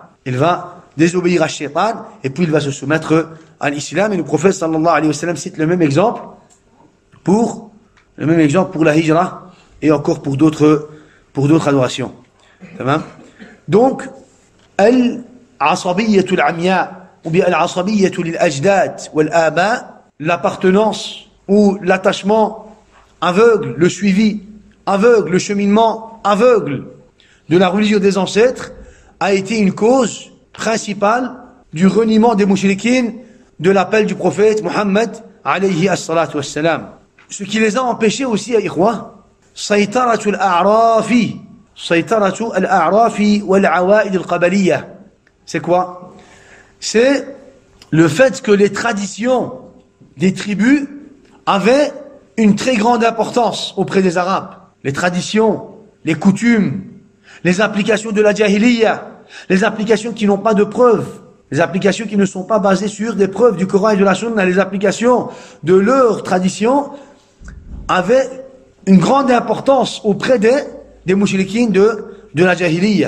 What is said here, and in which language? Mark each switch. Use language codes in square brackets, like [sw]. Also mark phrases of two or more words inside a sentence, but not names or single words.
[fr] Il va désobéir à Shaitan, et puis il va se soumettre à l'islam. Et le prophète [ar] صلى الله عليه وسلم [fr] cite le même exemple pour la hijra, et encore pour d'autres adorations. Donc, [ar] العصبية العمياء, [fr] ou bien [ar] العصبية للأجداد والآباء, [fr] l'appartenance ou l'attachement aveugle, le suivi aveugle, le cheminement aveugle de la religion des ancêtres a été une cause principale du reniement des mouchriquines de l'appel du prophète Muhammad [ar] عليه الصلاة والسلام. [fr] Ce qui les a empêchés aussi, [ar] إخوة سيطرة الأعراف والعوائد القبلية. [fr] C'est quoi? C'est le fait que les traditions des tribus avaient une très grande importance auprès des Arabes. Les traditions, les coutumes, les applications de la jahiliya, les applications qui n'ont pas de preuves, les applications qui ne sont pas basées sur des preuves du Coran et de la Sunna, les applications de leurs traditions avaient une grande importance auprès des mouchriquines de la jahiliya.